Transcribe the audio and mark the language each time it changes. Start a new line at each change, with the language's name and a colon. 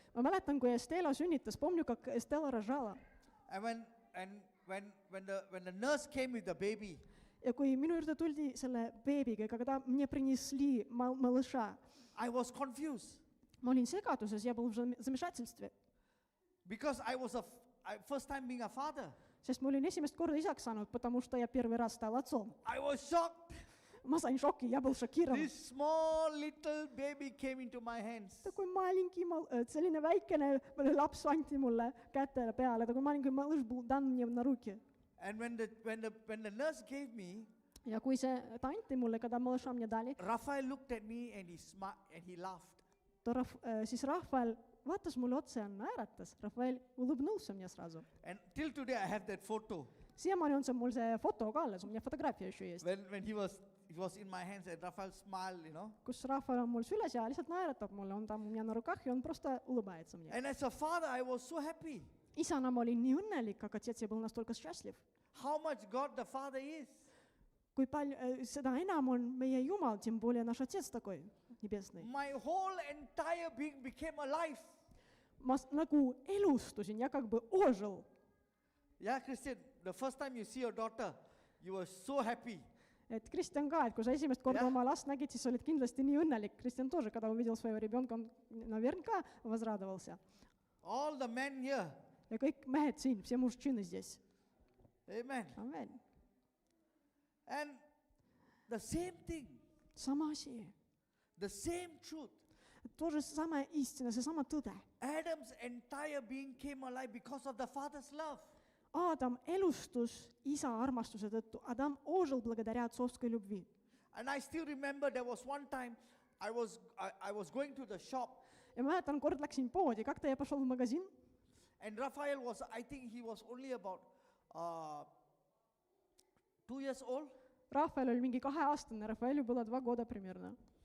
Estonian: Ma mäletan, kui Estela sünnitas,
Russian: помню, как Estela рожала.
English: and when the nurse came with the baby,
Estonian: Ja kui minu juurde tuldi selle beebiga,
Russian: когда мне принесли малыша,
English: I was confused
Estonian: ma olin segaduses,
Russian: я был в замешательстве,
English: because I first time being a father.
Estonian: sest ma olin esimest korda isaks saanud,
Russian: потому что я первый раз стал отцом.
English: I was shocked.
Estonian: Ma sain šoki,
Russian: я был шокирован.
English: This small little baby came into my hands.
Estonian: Kui маленький, selline väikene laps anti mulle kätele peale, kui
Russian: маленький малыш был дан мне на руки.
English: And when the nurse gave me,
Estonian: Ja kui ta anti mulle,
Russian: когда малыша мне дали,
English: Raphael looked at me and he smiled and he laughed.
Estonian: siis Rahvael vaatas mulle otsa ja naeratas.
Russian: Rahvael улыбнулся мне сразу.
English: And till today I have that photo.
Estonian: Siiamaani on mul see foto ka alles,
Russian: у меня фотография еще есть.
English: When he was in my hands and Raphael smiled, you know.
Estonian: Kus Rahvael on mul süles ja lihtsalt naeratab mulle, on ta
Russian: у меня на руках
Estonian: ja on
Russian: просто улыбается мне.
English: And as a father, I was so happy.
Estonian: Isana ma olin nii õnnelik,
Russian: как отец, я был настолько счастлив.
English: How much God the Father is.
Estonian: Kui palju, seda enam on meie Jumal,
Russian: тем более наш Отец такой небесный.
English: My whole entire being became alive.
Estonian: Ma nagu elustusin ja
Russian: как бы ожил.
English: Yeah, Christian, the first time you see your daughter, you were so happy.
Estonian: Et Kristjan ka, et kui sa esimest korda Jah. oma last nägid, siis sa olid kindlasti nii õnnelik.
Russian: Kristjan тоже, когда увидел своего ребенка, он наверняка возрадовался.
English: All the men here.
Estonian: Ja kõik mehed siin,
Russian: все мужчины здесь. Amen. Amen.
English: And the same thing,
Estonian: Sama asi.
English: the same truth.
Russian: To же самая истина,
Estonian: seesama tõde.
English: Adam's entire being came alive because of the Father's love.
Estonian: Adam elustus isa armastuse tõttu.
Russian: Adam ожил благодаря отцовской любви.
English: And I still remember there was one time I was going to the shop
Estonian: Ja ma mäletan, kord läksin poodi,
Russian: как-то я пошел в магазин,
English: and Raphael was, I think he was only about 2 years old,
Estonian: Rafael oli mingi 2-aastane,
Russian: Rafaelю было 2 года примерно.